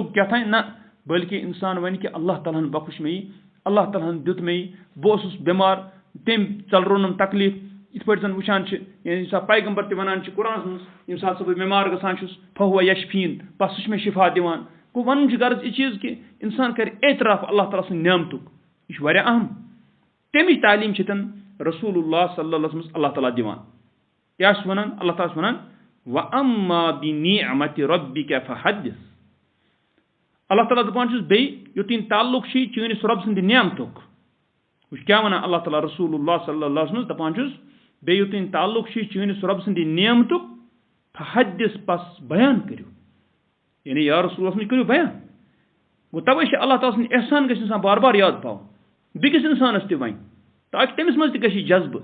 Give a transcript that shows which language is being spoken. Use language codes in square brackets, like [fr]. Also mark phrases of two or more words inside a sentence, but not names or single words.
[ks] توٚگ کیٛاہ تانۍ نہ بٔلکہِ اِنسان وَنہِ کہِ اللہ تعالیٰ ہَن بخش مےٚ یہِ اللہ تعالیٰ ہَن دیُت مےٚ یہِ بہٕ اوسُس بٮ۪مار تٔمۍ ژَلروونَم تکلیٖف یِتھ پٲٹھۍ زَن وٕچھان چھِ یعنی ییٚمہِ ساتہٕ پیغمبر تہِ وَنان چھِ قرآنَس منٛز ییٚمہِ ساتہٕ سُہ بہٕ بٮ۪مار گژھان چھُس [ar] فہوَ یشفیٖن [ks] بس سُہ چھُ مےٚ شِفا دِوان گوٚو وَنُن چھُ غرض یہِ چیٖز کہِ اِنسان کَرِ اعتراف اللہ تعالیٰ سٕنٛدِ نعمتُک یہِ چھُ واریاہ اہم تَمِچ تعلیٖم چھِ تَن رسوٗل اللہ صلی اللہ منٛز اللہ تعالیٰ دِوان کیٛاہ چھُ وَنان اللہ تعالیٰ چھُ وَنان [ar] وَأَمَّا بِنِعْمَتِ رَبِّكَ فَحَدِّث [ks] اللہ تعالیٰ دَپان چھُس بیٚیہِ یوٚتانۍ تعلُق چھُے چٲنِس رۄبہٕ سٕنٛدِ نعمتُک وٕچھ کیٛاہ وَنان اللہ تعالیٰ رسوٗل اللہ صلی اللہ منٛز دَپان چھُس بیٚیہِ یوٚتانۍ تعلُق چھُے چٲنِس رۄبہٕ سٕنٛدِ نعمتُک فَحَدِّث بس بیان کٔرِو یعنی یا رسول اللہ کٔرِو بیان گوٚو تَوَے چھِ اللہ تعالیٰ سٕنٛدۍ احسان گژھِ اِنسان بار بار یاد پاوُن بیٚکِس اِنسانَس تہِ وَنہِ تاکہِ تٔمِس منٛز تہِ گژھِ یہِ جذبہٕ